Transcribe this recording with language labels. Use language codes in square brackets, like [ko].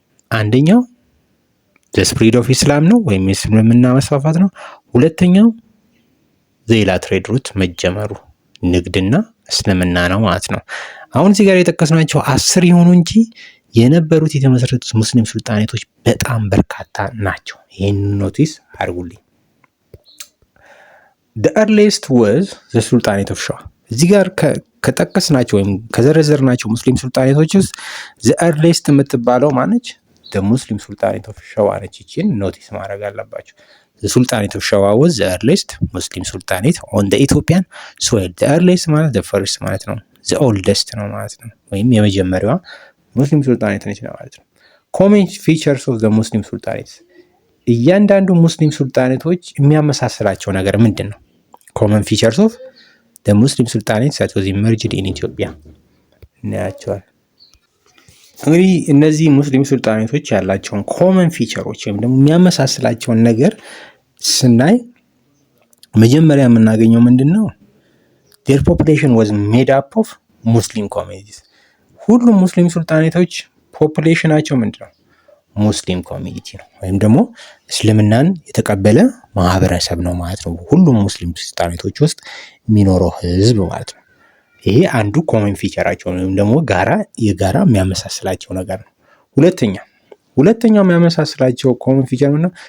[am] አንደኛው [en] the spread of Islam [am] ነው ወይም የእስልምና መስፋፋት ነው። ሁለተኛው ዘይላ ትሬድ ሩት መጀመሩ ንግድና እስልምና ነው ማለት ነው። አሁን እዚህ ጋር የጠቀስናቸው 10 ይሆኑ እንጂ የነበሩት የተመሰረቱት ሙስሊም ሱልጣኔቶች በጣም በርካታ ናቸው። ይሄን ኖቲስ አድርጉልኝ። [en] the earliest was the sultanate of Shah። [am] እዚህ ጋር ከጠቀስናቸው ወይም ከዘረዘርናቸው ሙስሊም ሱልጣኔቶች ውስጥ the earliest የምትባለው ማነች? [en] the muslim sultanate of Shah [am] ነች። ይቺን ኖቲስ ማድረግ አለባችሁ። [en] the sultanate of Shah was the earliest muslim sultanate on the Ethiopian soil። [am] the earliest ማለት the first ማለት ነው። the oldest ነው ማለት ነው። ወይም የመጀመሪያዋ ሙስሊም ሱልጣኔት ነች ማለት ነው። [en] common features of the muslim sultanates [am] እያንዳንዱ ሙስሊም ሱልጣኔቶች የሚያመሳስላቸው ነገር ምንድን ነው? [en] common features of the muslim sultanates that was emerged in Ethiopia [am] እናያቸዋል። እንግዲህ እነዚህ ሙስሊም ሱልጣኔቶች ያላቸውን ኮመን ፊቸሮች ወይም ደግሞ የሚያመሳስላቸውን ነገር ስናይ መጀመሪያ የምናገኘው ምንድነው? [en] their population was made up of muslim communities። [am] ሁሉም ሙስሊም ሱልጣኔቶች ፖፑሌሽናቸው ምንድነው? ሙስሊም ኮሚኒቲ ነው ወይም ደግሞ እስልምናን የተቀበለ ማህበረሰብ ነው ማለት ነው። ሁሉም ሙስሊም ሱልጣኔቶች ውስጥ የሚኖረው ህዝብ ማለት ነው። ይሄ አንዱ ኮመን ፊቸራቸው ወይም ደግሞ የጋራ የሚያመሳስላቸው ነገር ነው። ሁለተኛው የሚያመሳስላቸው ኮመን ፊቸር ምንድነው?